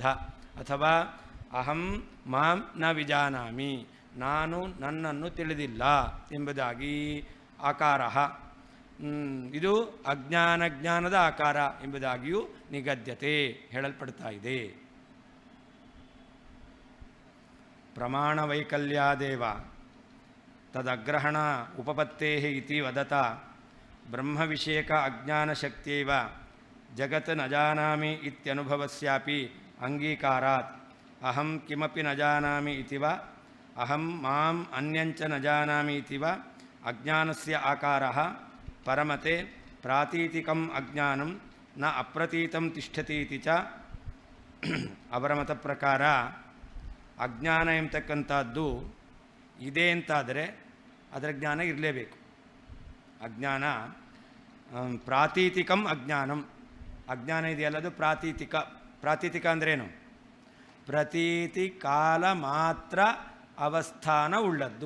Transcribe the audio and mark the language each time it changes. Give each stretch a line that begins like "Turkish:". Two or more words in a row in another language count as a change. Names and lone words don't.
Kannada: ಅಥವಾ
Sanskrit: ಅಹಂ ಮಾಂ ನ ವಿಜಾನಾಮಿ,
Kannada: ನಾನು ನನ್ನನ್ನು ತಿಳಿದಿಲ್ಲ ಎಂಬುದಾಗಿ ಆಕಾರ, ಇದು ಜ್ಞಾನದ ಆಕಾರ ಎಂಬುದಾಗಿಯೂ ನಿಗದ್ಯತೆ ಹೇಳಲ್ಪಡ್ತಾ ಇದೆ.
Sanskrit: ಪ್ರಮಾಣವೈಕಲ್ಯಾದೇವ ತದಗ್ರಹಣ ಉಪಪತ್ತೇ ಇತಿ ವದತ ಬ್ರಹ್ಮವಿಷಯಕ ಅಜ್ಞಾನಶಕ್ತಿಯೈವ ಜಗತ್ ನ ಜಾನಾಮಿ ಇತ್ಯನುಭವಸ್ಯಾಪಿ ಅಂಗೀಕಾರಾತ್ ಅಹಂ ಕಿಮಪಿ ನ ಜಾನಾಮಿ ಇತಿ ವ ಅಹಂ ಮಾಂ ಅನ್ಯಂಚ ನ ಜಾನಾಮಿ ಇತಿ ವ ಅಜ್ಞಾನಸ್ಯ ಆಕಾರಃ ಪರಮತೆ ಪ್ರಾತೀತಿಕಂ ಅಜ್ಞಾನಂ ನ ಅಪ್ರತೀತಂ ತಿಷ್ಠತಿ ಇತಿ ಚ.
Kannada: ಅವರ ಮತ ಪ್ರಕಾರ ಅಜ್ಞಾನ ಎಂಬತಕ್ಕಂಥದ್ದು ಇದೆ ಅಂತಾದರೆ ಅದರ ಜ್ಞಾನ ಇರಲೇಬೇಕು. ಅಜ್ಞಾನ
Sanskrit: ಪ್ರಾತೀತಿಕಂ ಅಜ್ಞಾನಂ,
Kannada: ಅಜ್ಞಾನ ಇದೆಯಲ್ಲ ಅದು ಪ್ರಾತೀತಿಕ. ಪ್ರಾತೀತಿಕ ಅಂದ್ರೇನು? ಪ್ರತೀತಿ ಕಾಲ ಮಾತ್ರ ಅವಸ್ಥಾನ ಉಳ್ಳದ್ದು.